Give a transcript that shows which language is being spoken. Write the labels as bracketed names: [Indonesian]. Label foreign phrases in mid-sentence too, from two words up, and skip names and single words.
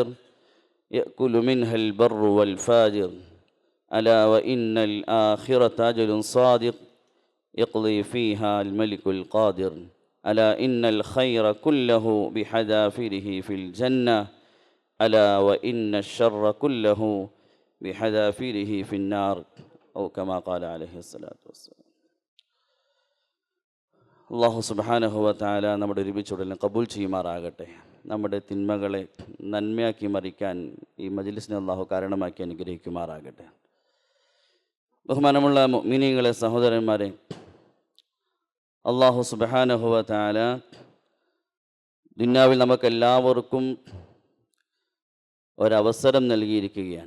[Arabic] يأكل منها البر والفاجر ألا وإن الآخرة أجل صادق يقضي فيها الملك القادر ألا إن الخير كله بحذافيره في الجنة ألا وإن الشر كله بحذافيره في النار أو كما قال عليه الصلاة والسلام. الله سبحانه وتعالى [Malayalam] നമ്മുടെ ഒരുമിച്ചുടലിനെ കബൂൽ ചെയ്യുമാറാകട്ടെ. നമ്മുടെ തിന്മകളെ നന്മയാക്കി മറിക്കാൻ ഈ മജ്ലിസിനെ അല്ലാഹു കാരണമാക്കി അനുഗ്രഹിക്കുമാറാകട്ടെ. ബഹുമാനമുള്ള മുഅ്മിനീങ്ങളെ, സഹോദരന്മാരെ, [Arabic] الله سبحانه وتعالى [Malayalam] ദുനിയാവിൽ നമുക്കെല്ലാവർക്കും ഒരവസരം നൽകിയിരിക്കുകയാണ്.